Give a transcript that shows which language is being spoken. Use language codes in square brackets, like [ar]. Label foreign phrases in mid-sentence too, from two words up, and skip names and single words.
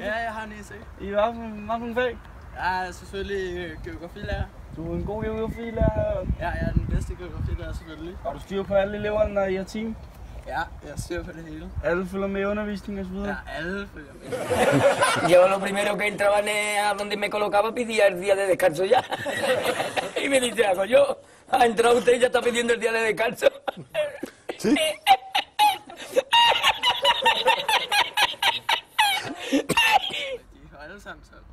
[da] Ja, jeg har 9 C. I hvad for en fag? Jeg er selvfølgelig geografilærer. Du er en god geografilærer. Ja, jeg er den bedste geografilærer selvfølgelig. Har du styr på alle eleverne, når I har team? Ja, jeg styrer på det hele. Alle følger med i undervisningen og så videre? Ja, alle følger med. [es] Yo lo primero que entraba a donde me colocaba pedía el día de descanso ya. Y me dice algo, yo, ha entrado usted y ya está pidiendo el día de descanso. Sí. [da] De har alle sammen 12.